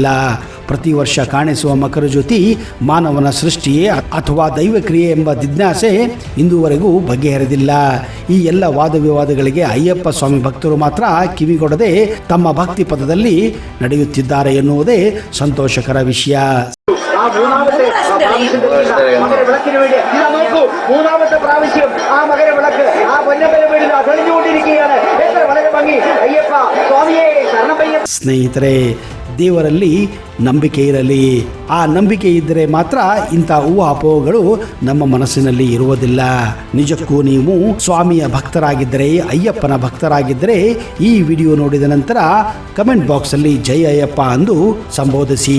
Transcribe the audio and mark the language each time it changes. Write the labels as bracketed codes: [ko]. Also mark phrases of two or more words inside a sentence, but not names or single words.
[kn] ಪ್ರತಿ ವರ್ಷ ಕಾಣಿಸುವ ಮಕರ ಜ್ಯೋತಿ ಮಾನವನ ಸೃಷ್ಟಿಯೇ ಅಥವಾ ದೈವಕ್ರಿಯೆ ಎಂಬ ಜಿಜ್ಞಾಸೆ ಇಂದುವರೆಗೂ ಬಗೆಹರಿದಿಲ್ಲ. ಈ ಎಲ್ಲ ವಾದ ವಿವಾದಗಳಿಗೆ ಅಯ್ಯಪ್ಪ ಸ್ವಾಮಿ ಭಕ್ತರು ಮಾತ್ರ ಕಿವಿಗೊಡದೆ ತಮ್ಮ ಭಕ್ತಿ ಪದದಲ್ಲಿ ನಡೆಯುತ್ತಿದ್ದಾರೆ ಎನ್ನುವುದೇ ಸಂತೋಷಕರ ವಿಷಯ. [ml] ആ മൂന്നാമത്തെ മകരവിളക്കിന് വേണ്ടി ഇതാ നോക്കൂ, മൂന്നാമത്തെ പ്രാവശ്യം ആ മകരവിളക്ക് ആ പൊന്നമ്പല വീടിൽ തെളിഞ്ഞുകൊണ്ടിരിക്കുകയാണ്. എത്ര വളരെ ഭംഗി. അയ്യപ്പ സ്വാമിയെ ശരണമയ്യപ്പ. [kn] ಸ್ನೇಹಿತರೆ, ದೇವರಲ್ಲಿ ನಂಬಿಕೆ ಇರಲಿ. ಆ ನಂಬಿಕೆ ಇದ್ದರೆ ಮಾತ್ರ ಇಂಥ ಊಹಾಪೋಹಗಳು ನಮ್ಮ ಮನಸ್ಸಿನಲ್ಲಿ ಇರುವುದಿಲ್ಲ. ನಿಜಕ್ಕೂ ನೀವು ಸ್ವಾಮಿಯ ಭಕ್ತರಾಗಿದ್ದರೆ, ಅಯ್ಯಪ್ಪನ ಭಕ್ತರಾಗಿದ್ದರೆ ಈ ವಿಡಿಯೋ ನೋಡಿದ ನಂತರ [en] comment boxalli [kn] ಜೈ ಅಯ್ಯಪ್ಪ ಅಂದು ಸಂಬೋಧಿಸಿ.